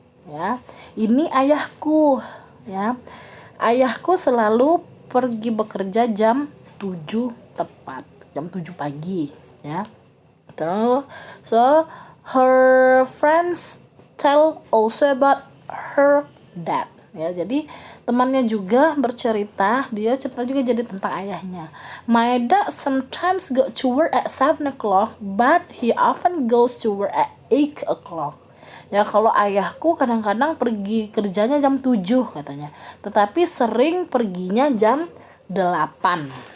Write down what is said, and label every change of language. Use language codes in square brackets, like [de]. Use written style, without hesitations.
[id] Ya, ini ayahku ya. Ayahku selalu pergi bekerja jam 7 tepat, jam 7 pagi ya. [en] Terus so her friends tell also about her dad ya. [id] Jadi temannya juga bercerita, dia cerita juga jadi tentang ayahnya. [en] My dad sometimes go to work at 7 o'clock but he often goes to work at 8 o'clock. [id] Ya, kalau ayahku kadang-kadang pergi kerjanya jam 7 katanya, tetapi sering perginya jam 8.